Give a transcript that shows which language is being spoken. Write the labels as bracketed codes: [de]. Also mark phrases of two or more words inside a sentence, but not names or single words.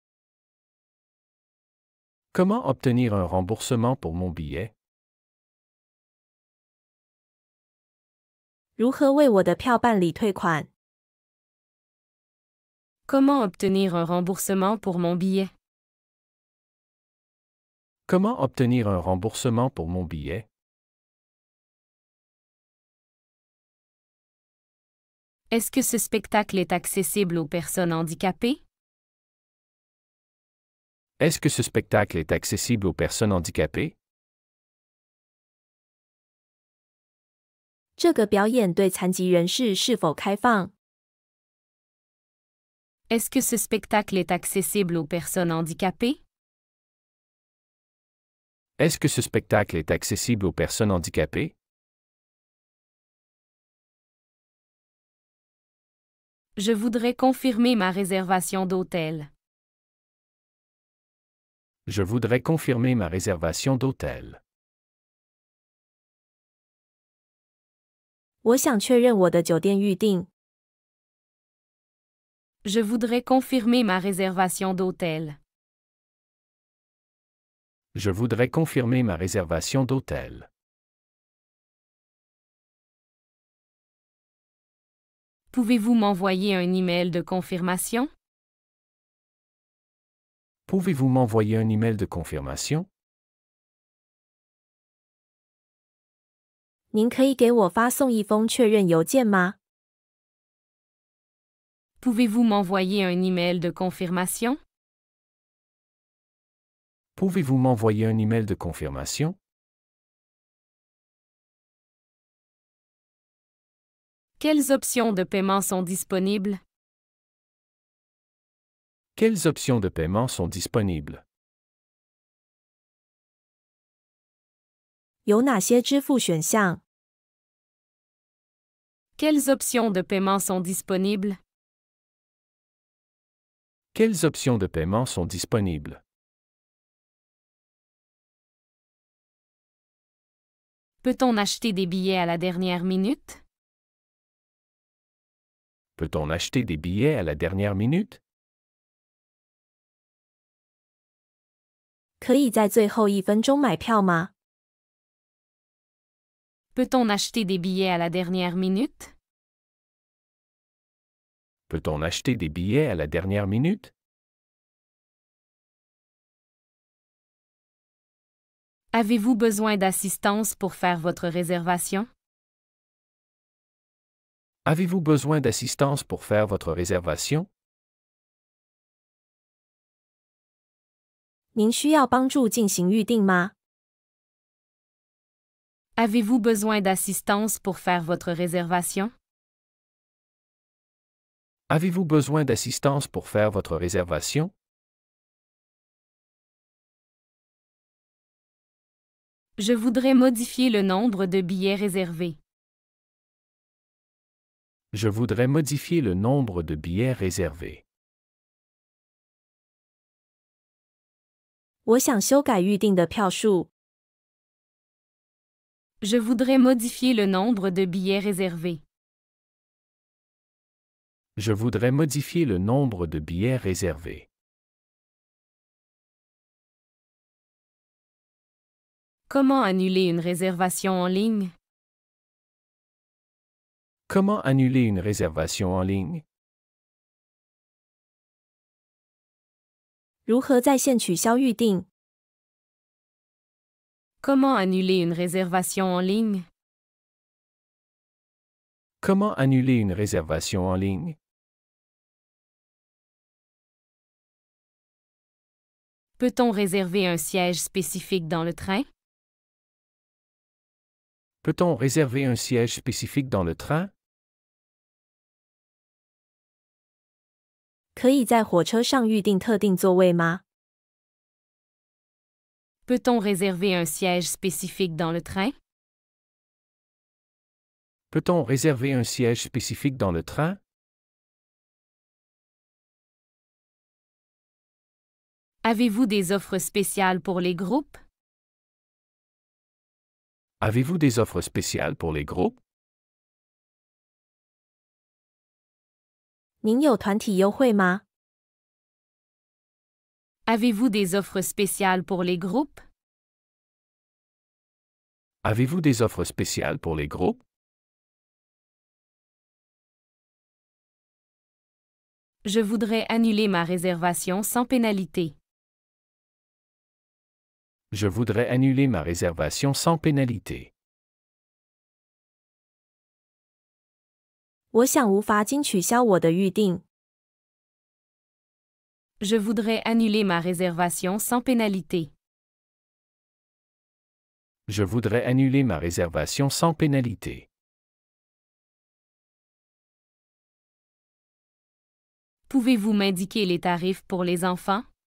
[fr] Comment obtenir un remboursement pour mon billet? [zh] 如何为我的票办理退款？ [fr] Comment obtenir un remboursement pour mon billet? Comment obtenir un remboursement pour mon billet? Est-ce que ce spectacle est accessible aux personnes handicapées? Est-ce que ce spectacle est accessible aux personnes handicapées? [zh] 这个表演对残疾人士是否开放？ [fr] Est-ce que ce spectacle est accessible aux personnes handicapées? Est-ce que ce spectacle est accessible aux personnes handicapées? Je voudrais confirmer ma réservation d'hôtel. Je voudrais confirmer ma réservation d'hôtel. [zh] 我想确认我的酒店预订。 [fr] Je voudrais confirmer ma réservation d'hôtel. Je voudrais confirmer ma réservation d'hôtel. Pouvez-vous m'envoyer un email de confirmation? Pouvez-vous m'envoyer un email de confirmation? [zh] 您可以给我发送一封确认邮件吗？ [fr] Pouvez-vous m'envoyer un email de confirmation? Pouvez-vous m'envoyer un email de confirmation? Quelles options de paiement sont disponibles? Quelles options de paiement sont disponibles? [zh] 有哪些支付选项？ [fr] Quelles options de paiement sont disponibles? Quelles options de paiement sont disponibles? Peut-on acheter des billets à la dernière minute? Peut-on acheter des billets à la dernière minute? [zh] 可以在最后1分钟买票吗？ [fr] Peut-on acheter des billets à la dernière minute? Peut-on acheter des billets à la dernière minute? Avez-vous besoin d'assistance pour faire votre réservation? Avez-vous besoin d'assistance pour faire votre réservation? [zh] 您需要帮助进行预订吗？ [fr] Avez-vous besoin d'assistance pour faire votre réservation? Avez-vous besoin d'assistance pour faire votre réservation? Je voudrais modifier le nombre de billets réservés. Je voudrais modifier le nombre de billets réservés. [zh] 我想修改预订的票数。 [fr] Je voudrais modifier le nombre de billets réservés. Je voudrais modifier le nombre de billets réservés. Comment annuler une réservation en ligne? Comment annuler une réservation en ligne? [zh] 如何在线取消预订？ [fr] Comment annuler une réservation en ligne? Comment annuler une réservation en ligne? Peut-on réserver un siège spécifique dans le train? Peut-on réserver un siège spécifique dans le train? [zh] 可以在火车上预订特定座位吗？ [fr] Peut-on réserver un siège spécifique dans le train? Peut-on réserver un siège spécifique dans le train? Avez-vous des offres spéciales pour les groupes? Avez-vous des offres spéciales pour les groupes? [zh] 您有团体优惠吗？ [fr] Avez-vous des offres spéciales pour les groupes? Avez-vous des offres spéciales pour les groupes? Je voudrais annuler ma réservation sans pénalité. Je voudrais annuler ma réservation sans pénalité. [zh] 我想无法经取消我的预定。 [fr] Je voudrais annuler ma réservation sans pénalité. Je voudrais annuler ma réservation sans pénalité. Pouvez-vous m'indiquer les tarifs pour les enfants?